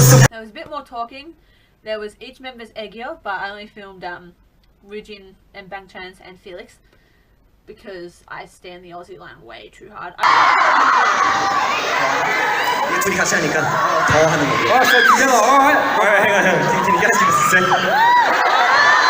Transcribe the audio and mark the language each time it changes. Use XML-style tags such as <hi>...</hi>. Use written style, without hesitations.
<en>There was a bit more talking. There was each member's 애교, but I only filmed Ryujin and Bangchan's and Felix because I stand the Aussie line way too hard.</en> <ko>둘이 같이 하니까 더 하는 거고.</ko> <en>so together, alright. Alright, hang on. Can you guys give us a second?</en>